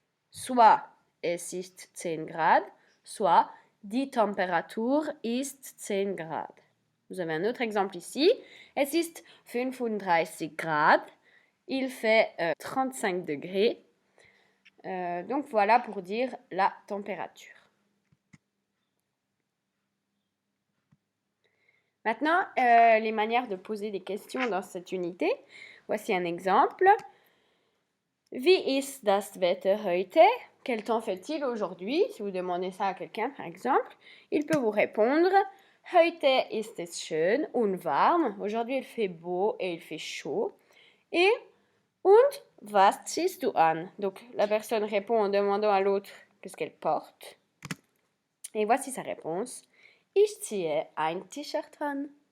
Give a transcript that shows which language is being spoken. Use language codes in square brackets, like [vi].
[de] Soit, es ist 10 Grad, soit, die Temperatur ist 10 Grad. [fr] Vous avez un autre exemple ici. [de] Es ist 35 Grad. [fr] Il fait 35 degrés. Donc voilà pour dire la température. Maintenant, les manières de poser des questions dans cette unité. Voici un exemple. [de] Wie ist das Wetter heute? [fr] Quel temps fait-il aujourd'hui? Si vous demandez ça à quelqu'un, par exemple, il peut vous répondre [de] Heute ist es schön und warm. [fr] Aujourd'hui, il fait beau et il fait chaud. Et [de] und was ziehst du an? [fr] Donc, la personne répond en demandant à l'autre qu'est-ce qu'elle porte. Et voici sa réponse. [de] Ich ziehe ein T-Shirt an.